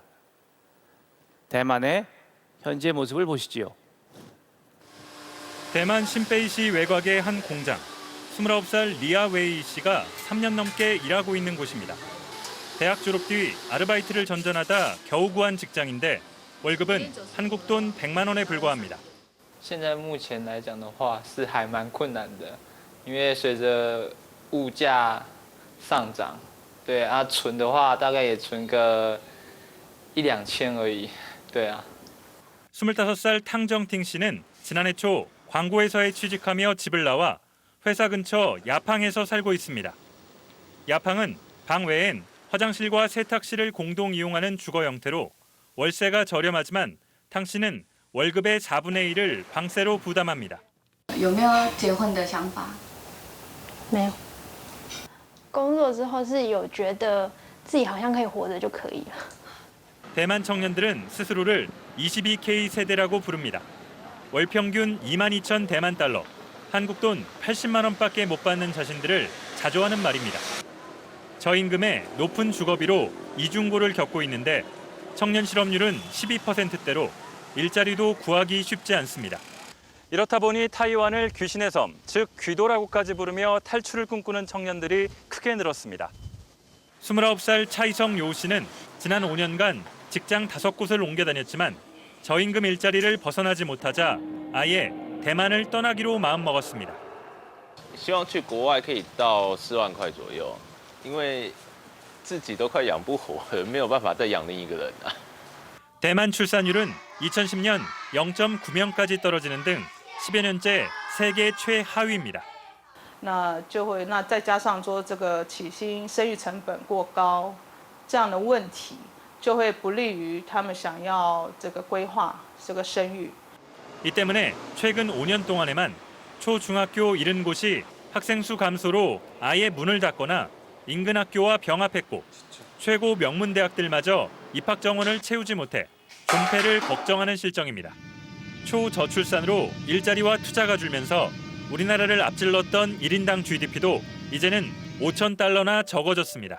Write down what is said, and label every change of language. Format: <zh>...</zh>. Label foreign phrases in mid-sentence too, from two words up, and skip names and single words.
<ko>대만의 현재 모습을 보시지요. 대만 신베이시 외곽의 한 공장. 29살 리아 웨이 씨가 3년 넘게 일하고 있는 곳입니다. 대학 졸업 뒤 아르바이트를 전전하다 겨우 구한 직장인데 월급은 한국 돈 100만 원에 불과합니다.</ko> <zh>现在目前来讲的话是还蛮困难的，因为随着物价上涨，对啊，存的话大概也存个1-2千而已，对啊。</zh> <ko>25살 탕정팅 씨는 지난해 초 광고회사에 취직하며 집을 나와 회사 근처 야팡에서 살고 있습니다. 야팡은 방 외엔 화장실과 세탁실을 공동 이용하는 주거 형태로 월세가 저렴하지만 탕 씨는 월급의 4분의 1을 방세로 부담합니다.</ko> <zh>有没有结婚的想法？没有。工作之后是有觉得自己好像可以活着就可以了。</zh> <ko>대만 청년들은 스스로를 22K 세대라고 부릅니다. 월 평균 22,000 대만 달러, 한국 돈 80만 원밖에 못 받는 자신들을 자주 하는 말입니다. 저임금에 높은 주거비로 이중고를 겪고 있는데 청년 실업률은 12%대로 일자리도 구하기 쉽지 않습니다. 이렇다 보니 타이완을 귀신의 섬, 즉 귀도라고까지 부르며 탈출을 꿈꾸는 청년들이 크게 늘었습니다. 29살 차이성 요 씨는 지난 5년간 직장 5곳을 옮겨 다녔지만 저임금 일자리를 벗어나지 못하자 아예 대만을 떠나기로 마음먹었습니다.</ko> <zh>希望去国外可以到4万块左右，因为自己都快养不活了，没有办法再养另一个人啊。</zh> <ko>대만 출산율은 2010년 0.9명까지 떨어지는 등 10여 년째 세계 최하위입니다.</ko> <zh>那再加上说这个起薪生育成本过高这样的问题，就会不利于他们想要这个规划这个生育。</zh> <ko>이 때문에 최근 5년 동안에만 초중학교 70곳이 학생 수 감소로 아예 문을 닫거나 인근 학교와 병합했고 최고 명문 대학들마저 입학 정원을 채우지 못해 존폐를 걱정하는 실정입니다. 초저출산으로 일자리와 투자가 줄면서 우리나라를 앞질렀던 1인당 GDP도 이제는 5,000달러나 적어졌습니다.</ko>